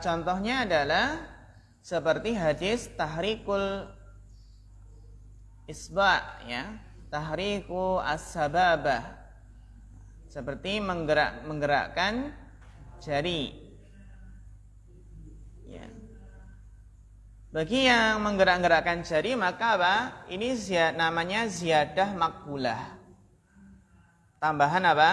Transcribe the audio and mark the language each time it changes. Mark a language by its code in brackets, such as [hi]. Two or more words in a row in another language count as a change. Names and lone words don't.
[id] Contohnya adalah seperti hadis [ar] تحريك الإصبع', [id] ya, [ar] تحريك السبابة, [id] seperti menggerakkan jari, ya. Bagi yang menggerak-gerakkan jari maka apa? Ini namanya [ar] زيادة مقبولة, [id] tambahan apa?